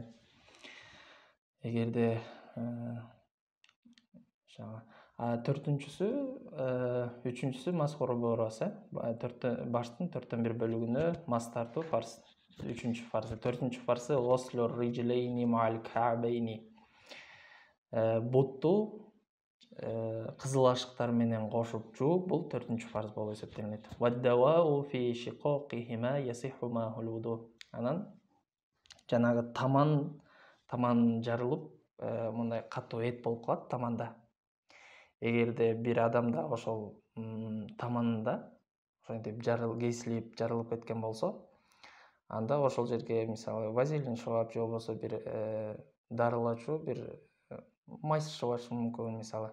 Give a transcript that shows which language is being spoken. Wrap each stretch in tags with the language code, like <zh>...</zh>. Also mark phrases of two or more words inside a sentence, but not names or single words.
<ky>Эгерде үчүнчүсү</ky> <ar>مسح ربع الرأس,</ar> <ky>баштын 4/1 бөлүгүнө мас тартуу фарз. Үчүнчү фарзы. Төртүнчү фарзы</ky> <ar>غسل الرجلين مع الكعبين.</ar> <ky>Бутту кызыл ашыктар менен кошуп жуу бул 4-чү фарз болуп эсептелинет.</ky> <ar>والدواء في شقوقهما يسع محل الوضوء.</ar> <ky>Анан жанагы таман жарылып, мындай катуу эт болуп калат таманда. Эгерде бир адамда ошол таманында ошентип кейсилип жарылып кеткен болсо, анда ошол жерге мисалы вазелин шабап же болбосо бир дарылачу, бир майсы шабышы мүмкүн мисалы.</ky>